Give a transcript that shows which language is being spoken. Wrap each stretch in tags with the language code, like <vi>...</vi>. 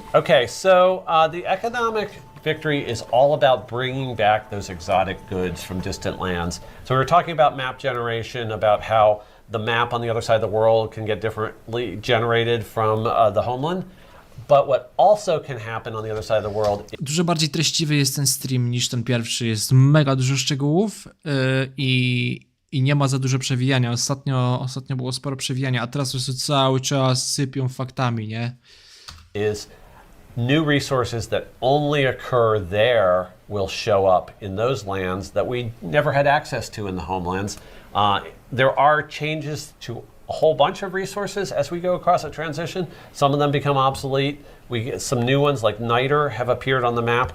<en>Okay, so the economic victory is all about bringing back those exotic goods from distant lands. So we were talking about map generation, about how the map on the other side of the world can get differently generated from the homeland. But what also can happen on the other side of the world...</en> <pl>Dużo bardziej treściwy jest ten stream niż ten pierwszy. Jest mega dużo szczegółów i nie ma za dużo przewijania. Ostatnio było sporo przewijania, a teraz po prostu cały czas sypią faktami, nie?</pl> <en>Is new resources that only occur there will show up in those lands that we never had access to in the homelands. There are changes to a whole bunch of resources as we go across a transition. Some of them become obsolete. We get some new ones like niter have appeared on the map.</en>